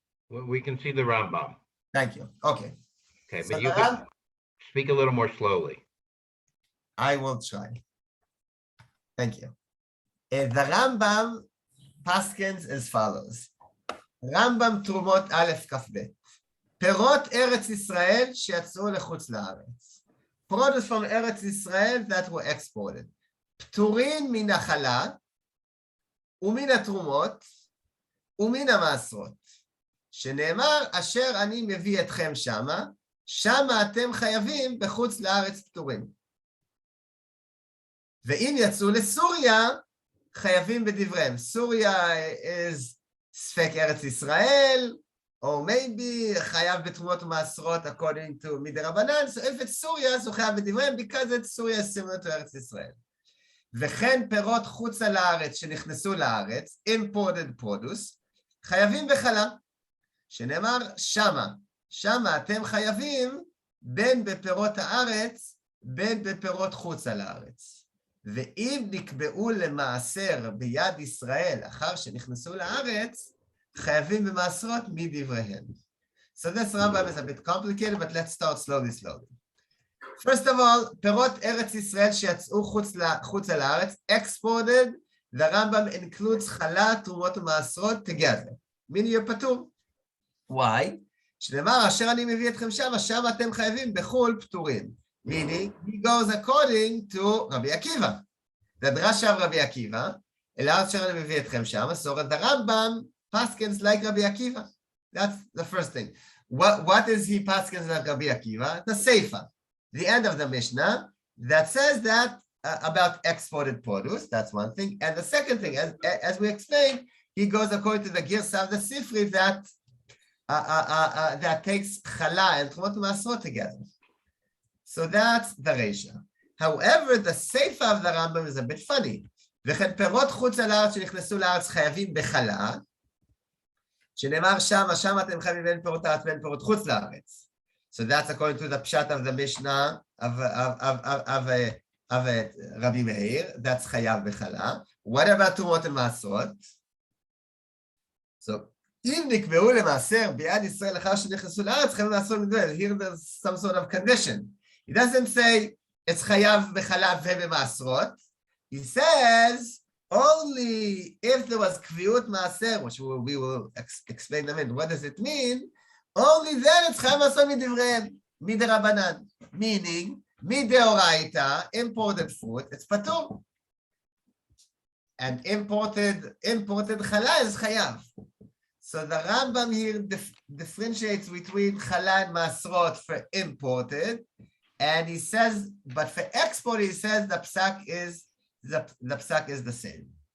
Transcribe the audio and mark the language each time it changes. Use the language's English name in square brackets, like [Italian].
[English] Well, we can see the Rambam. Thank you. Okay. Okay, So but you can speak a little more slowly. I will try. Thank you. The Rambam paskins as follows. Rambam Terumot Aleph Kaf Bet. [Hebrew] פירות ארץ ישראל שיצאו לחוץ לארץ. [English] Produce from Eretz Israel that were exported. [Hebrew] פטורים מן החלה, ומן התרומות, ומן המעשרות. שנאמר, אשר אני מביא אתכם שמה, שמה אתם חייבים בחוץ לארץ פטורים. ואם יצאו לסוריה, חייבים בדבריהם. סוריה is ספק ארץ ישראל, [English] or maybe [Hebrew] חייב בתרומות ומעשרות according to מדרבנן. [English] So if it's Syria, so [Hebrew] חייב בדבריהם, [English] because it's Syria is similar to ארץ ישראל. [Hebrew] וכן פירות חוצה לארץ שנכנסו לארץ, [English] imported produce, [Hebrew] חייבים בחלה, שנאמר שמה אתם חייבים בין בפירות הארץ, בין בפירות חוצה לארץ. ואם נקבעו למעשר ביד ישראל אחר שנכנסו לארץ, חייבים במעשרות מדבריהם. [English] So this Rambam is a bit complicated, but let's start slowly. [Hebrew] First of all, פירות ארץ ישראל שיצאו חוצה לארץ, exported, [English] the Rambam includes [Hebrew] חלה, תרומות ומעשרות together. [English] meaning you're פטור. Why? [Hebrew] שנאמר, אשר אני מביא אתכם שם אתם חייבים בחול פטורים. [English] Meaning, he goes according to Rabbi Akiva. The drasha of Rabbi Akiva, [Hebrew] אלא אשר אני מביא אתכם שם, [English] so the Rambam paskins like Rabbi Akiva. That's the first thing. What is he paskins like Rabbi Akiva? The Seifa, the end of the Mishnah, that says that about exported produce. That's one thing. And the second thing, as we explained, he goes according to the Girsa of the Sifri that takes Chala and Terumot Ma'aserot together. So that's the Reisha. However, the Seifa of the Rambam is a bit funny. [Hebrew] וכן פירות חוץ לארץ שנכנסו לארץ חייבים בחלה, שנאמר שם אתם חייבים בין פירות הארץ בין פירות חוץ לארץ. [English] So that's according to the pshat of the Mishnah of Rabbi Meir, that's חייב בחלה. What about Terumot and Ma'aserot? [Hebrew] So, אם נקבעו למעשר ביד ישראל אחר שנכנסו לארץ, חייבים לעשות מדבר. [English] Here there's some sort of condition. He doesn't say, it's [Hebrew] חייב בחלב ובמעשרות. [English] He says, only if there was קביעות מעשר, which we will explain in a minute, what does it mean? Only then it's [Hebrew] חייב לעשות מדבריהם, מדרבנן. [English] Meaning, מדאורייתא, imported fruit, it's פטור. And imported challah is chayav. So the Rambam here differentiates between challah and masrot for imported, and he says, but for export, he says the psak is the same.